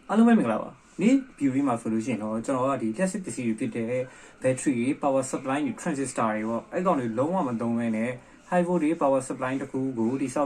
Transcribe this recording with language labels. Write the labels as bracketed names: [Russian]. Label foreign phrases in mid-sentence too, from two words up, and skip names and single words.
[Burmese] အားလုံးပဲမင်္ဂလာပါနေ့ view မှာဆိုလို့ရှိရင်တော့ကျွန်တော်ကဒီ plastic ပစ္စည်းတွေဖြစ်တဲ့ battery တွေ [English] power supply [Burmese] တွေ transistor တွေပေါ့အဲ့ကောင်တွေလုံးဝမသုံးဘဲနဲ့ [English] high voltage power supply [Burmese] တစ်ခုကိုတိစောက်